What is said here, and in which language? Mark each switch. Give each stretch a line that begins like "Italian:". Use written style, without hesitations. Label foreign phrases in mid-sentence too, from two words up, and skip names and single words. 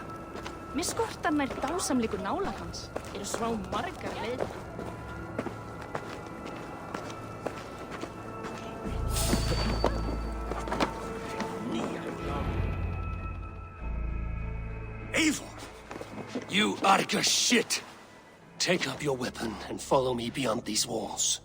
Icelandic: Mér skortar nær dásamleikur nálar hans. Eru svo margar leiðir. Eivor!
English: You Arga shit! Take up your weapon and follow me beyond these walls.